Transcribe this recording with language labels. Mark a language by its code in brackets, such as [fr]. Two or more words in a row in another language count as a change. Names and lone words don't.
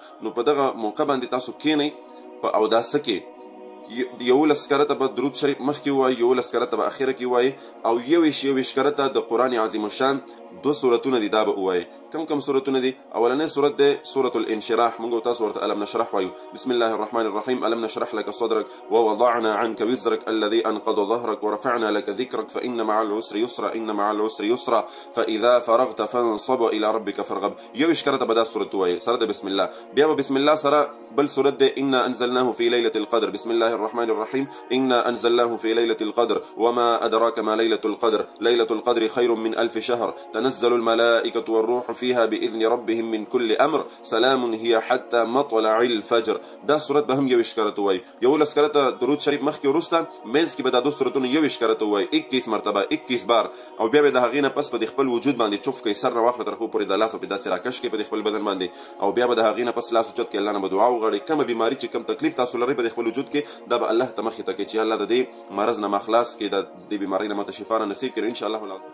[ps] نو په دغه موقع باندې تاسو کښېنئ په اوداسه کې، 11 کرته به درود شریف مخکې ووایي، 11 کرته به اخره کې ووایي او 21 کرته د قرآن عظیم الشان 2 سورتونه دي دا به ووایي. کم سورتونه دي؟ اولنۍ سورت دی سورة الانشراح، موږ تاسو ورته الم نشرح وایو. [ar] بسم الله الرحمن الرحیم. الم نشرح لك صدرك ووضعنا عنك وزرك الذي انقض ظهرك ورفعنا لك ذكرك فإن مع العسر يسرا إن مع العسر يسرا فإذا فرغت فانصب إلى ربك فارغب. [ps] 21 کرته به دا سورت ووایي سره د بسم الله. بیا به بسم الله سره بل سورت دی [ar] إنا أنزلناه في ليلة القدر. بسم الله الرحمن الرحيم. إنا أنزلناه في ليلة القدر وما أدراك ما ليلة القدر. ليلة القدر خير من 1000 شهر تنزل الملائكة والروح فيها بإذن ربهم من كل أمر سلام هي حتى مطلع الفجر. [ps] دا سورت به هم 21 کرته وایي. 11 کرته درود شریف مخکې وروسته منځ کې به دا 2 سورتونه 21 کرته وایي 21 مرتبه 21 بار، او بیا به د هغې نه پس په خپل وجود باندې چوف کوئ، سر نه واخله تر خو پورې د لاس په داسې راکش کړئ په خپل بدن باندې، او بیا به د هغې نه پس لاس اوچت کړئ، الله نه به دعا وغواړئ. کومه بیماري چې کوم تکلیف تاسو لرئ په خپل وجود کې دا به الله ته مخې ته کړئ چې الله د دې مرض نه خلاص کړي، د دې بیمارۍ نه ماته شفا نصیب کړي [ar] انشاءالله العظیم.